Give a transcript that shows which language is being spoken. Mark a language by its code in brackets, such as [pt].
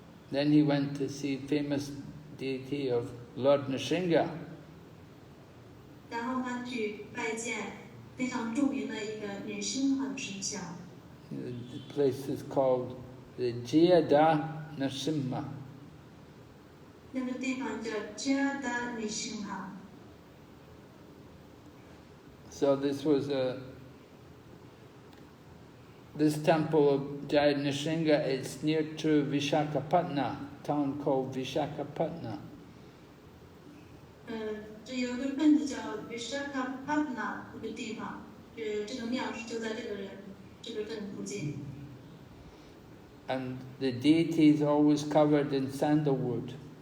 [en] Then he went to see famous deity of Lord Nrsimha. [zh] 然后他去拜见非常著名的一个女星和神像。 [en] The place is called the Jayada Nrsimha. [zh] 那个地方叫 Jayada Nrsimha。 [en] So this was this temple of Jayada Nrsimha. It's near to Vishakhapatnam, town called Vishakhapatnam. [zh] 这有一个镇子叫 Vishakhapatnam 这个地方，这个庙就在这个镇附近。 [en] And the deity is always covered in sandalwood.